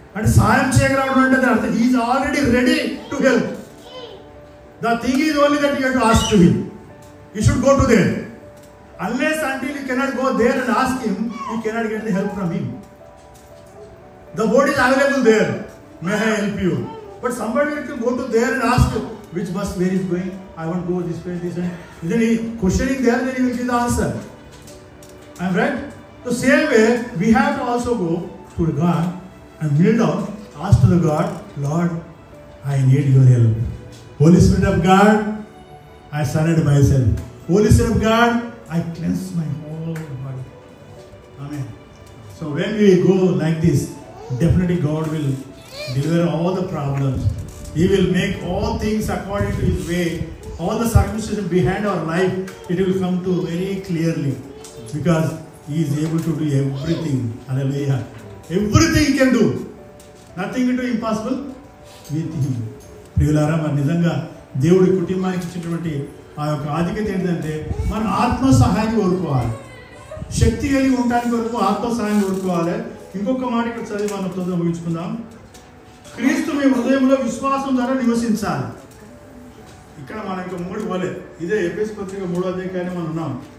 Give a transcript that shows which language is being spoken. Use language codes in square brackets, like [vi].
[te] అంటే సహాయం చేయగలవాడు అంటే దాని అర్థం [en] Is already ready to help. The thing is only that you have to ask to him. You should go to there. Unless until you cannot go there and ask him, you cannot get the help from him. The board is available there. May I help you? But somebody can go to there and ask which bus, where is going? I want to go this way, this way. Then he questioning there, then he will give the answer. I am right? So same way, we have to also go to God and kneel down, ask to the God, Lord, I need your help. Holy Spirit of God, I surrender myself. Holy Spirit of God, I cleanse my whole body. Amen. So when we go like this, definitely God will deliver all the problems. He will make all things according to His way. All the circumstances behind our life, it will come to very clearly. Because He is able to do everything. Hallelujah. Everything He can do. Nothing is impossible with Him. [te] ప్రియులారా, మరి నిజంగా దేవుడి కుటుంబానికి ఇచ్చినటువంటి ఆ యొక్క ఆధిక్యత ఏంటంటే, మన ఆత్మ సహాయాన్ని కోరుకోవాలి. శక్తి కలిగి ఉండడానికి వరకు ఆత్మ సహాయాన్ని కోరుకోవాలి. ఇంకొక మాట ఇక్కడ చదివి మనం తొందరగా ముగించుకుందాం. క్రీస్తు మీ హృదయంలో విశ్వాసం ద్వారా నివసించాలి. ఇక్కడ మనం ఇంకా 3 పోలే, ఇదే ఎఫెసీ పత్రిక 3వ అధ్యాయాన్ని మనం ఉన్నాం.